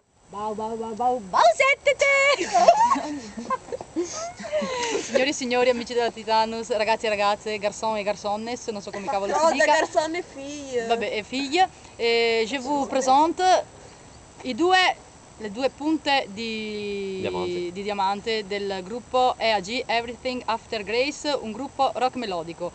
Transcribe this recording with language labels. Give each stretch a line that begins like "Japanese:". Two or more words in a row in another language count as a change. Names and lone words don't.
Italian: Bau bau bau bau bau settete! Signori e signori, amici della Titanus, ragazzi e ragazze, garçon e garçonnes, non so come cavolo si dica. Garçon e figlie. Vabbè, e figlie.
French: Je vous présente
Italian: le due punte di diamante del gruppo EAG, Everything After Grace, un gruppo rock melodico.